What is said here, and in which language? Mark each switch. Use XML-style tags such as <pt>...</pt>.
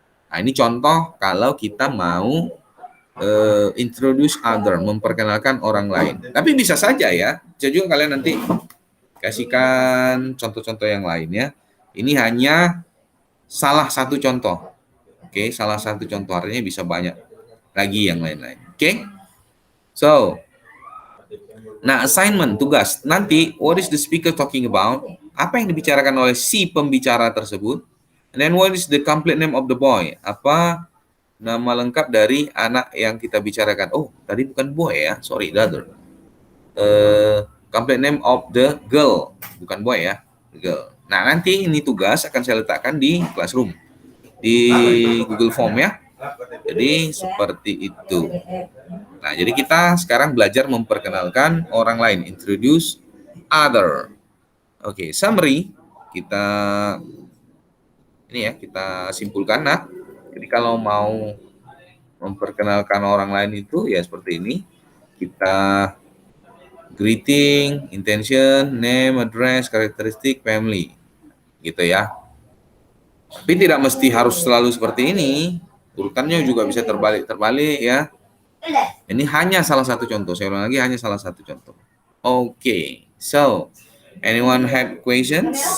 <id>Nah, ini contoh kalau kita mau introduce other, memperkenalkan orang lain. Tapi bisa saja ya, bisa juga kalian nanti kasihkan contoh-contoh yang lain ya. Ini hanya salah satu contoh. Oke, salah satu contoh, artinya bisa banyak lagi yang lain-lain. Oke. So, nah, assignment, tugas.</id> <en>Nanti, what is the speaker talking about?</en> <id>Apa yang dibicarakan oleh si pembicara tersebut?</id> <en>And then, what is the complete name of the boy?</en> <id>Apa nama lengkap dari anak yang kita bicarakan?</id> <en>Oh,</en> <id>tadi bukan boy ya.</id> <en>Sorry, the other. Complete name of the girl.</en> <id>Bukan boy ya,</id> <en>the girl.</en> <id>Nah, nanti ini tugas akan saya letakkan di classroom. Di Google Form ya. Jadi, seperti itu. Nah, jadi kita sekarang belajar memperkenalkan orang lain, introduce other. Oke, summary kita ini ya, kita simpulkan. Nah, jadi kalau mau memperkenalkan orang lain itu ya seperti ini. Kita greeting, intention, name, address, karakteristik, family. gitu ya. Tapi tidak mesti harus selalu seperti ini. Urutannya juga bisa terbalik ya. Ini hanya salah satu contoh. Saya ulang lagi, hanya salah satu contoh.</id> <en>Oke, so anyone have questions?</en>